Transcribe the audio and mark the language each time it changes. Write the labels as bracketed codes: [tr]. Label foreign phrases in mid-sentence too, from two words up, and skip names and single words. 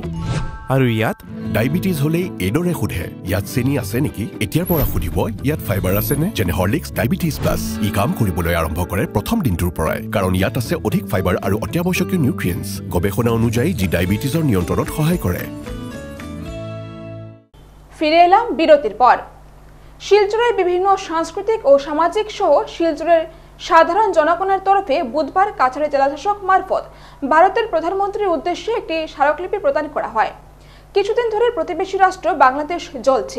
[as] আৰু ইয়াত ডায়েবেটিছ হলে এইদৰে সোধে, ইয়াত চেনি আছে নেকি? এতিয়াৰ পৰা সুধিব ইয়াত ফাইবাৰ আছে নে? যেনে হৰলিক্স ডায়েবেটিছ প্লাছ। ই কাম কৰিবলৈ আৰম্ভ কৰে প্ৰথম দিনটোৰ পৰাই, কাৰণ ইয়াত আছে অধিক ফাইবাৰ আৰু অত্যাৱশ্যকীয় নিউট্ৰিয়েণ্টছ, গৱেষণা অনুযায়ী যি ডায়েবেটিছৰ নিয়ন্ত্ৰণত সহায় কৰে। [bn] ফিরে এলাম বিরতির পর। শিলচরের বিভিন্ন সাংস্কৃতিক ও সামাজিক সহ শিলচরের সাধারণ জনগণের তরফে বুধবার কাছাড় জেলাশাসক মারফত ভারতের প্রধানমন্ত্রীর উদ্দেশ্যে একটি স্মারকলিপি প্রদান করা হয়। কিছুদিন ধরে প্রতিবেশী রাষ্ট্র বাংলাদেশ জ্বলছে।